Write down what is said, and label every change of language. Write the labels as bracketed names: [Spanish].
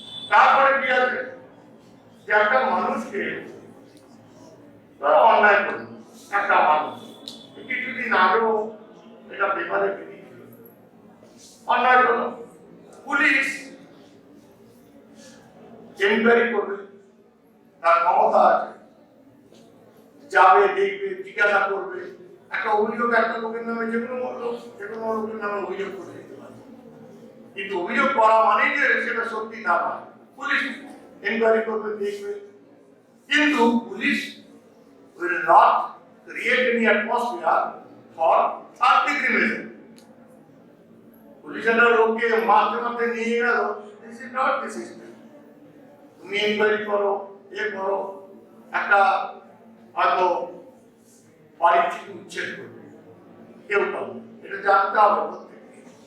[Bangla] তারপরে কি আছে যে একটা মানুষকে অন্যায় করল, একটা মানুষ কিছুদিন আগেও এটা পেপারে বেরিয়েছিল, অন্যায় করলো, পুলিশ এনকোয়ারি করবে, তার ক্ষমতা আছে, যাবে, দেখবে, জিজ্ঞাসা করবে। একটা অভিযোগ একটা লোকের নামে যে কোনো লোকের নামে অভিযোগ করে দিতে পারে, কিন্তু অভিযোগ করা মানেই যে সেটা সত্যি না হয়। পুলিশ এনকোয়ারি করবে, দেখবে, কিন্তু police [English] will not create any atmosphere for third degree measure. [Bangla] Police একটা লোককে মারতে নিয়ে গেল, [English] this is not the system. [Bangla] তুমি এনকোয়ারি করো, করো, একটা হয়তো বাড়ি থেকে উচ্ছেদ করবে, কেউ পাবে, এটা জানতে হবে প্রত্যেককে।